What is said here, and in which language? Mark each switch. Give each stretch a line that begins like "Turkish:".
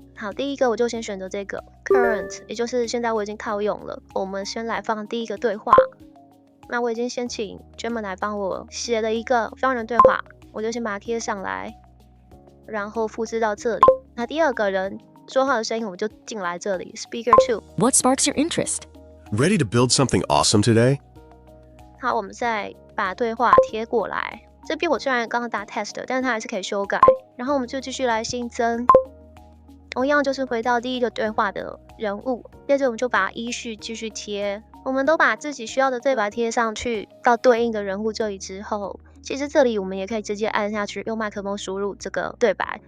Chinese: 好，第一個我就先選擇這個 current， 也就是現在我已經套用了。我們先來放第一個對話。那我已經先請 Gemini 幫我寫了一個雙人對話，我就先把它貼上來，然後複製到這裡。那第二個人說話的聲音，我們就進來這裡 Speaker 2。
English: What sparks your interest? Ready to build something awesome today?
Chinese: 好，我們再把對話貼過來。這邊我雖然剛剛打 test， 但是它還是可以修改。然後我們就繼續來新增。同樣就是回到第一個對話的人物，接着我們就把依序繼續貼。我們都把自己需要的對白貼上去，到對應的人物這裡之後，其實這裡我們也可以直接按下去，用麥克風輸入這個對白。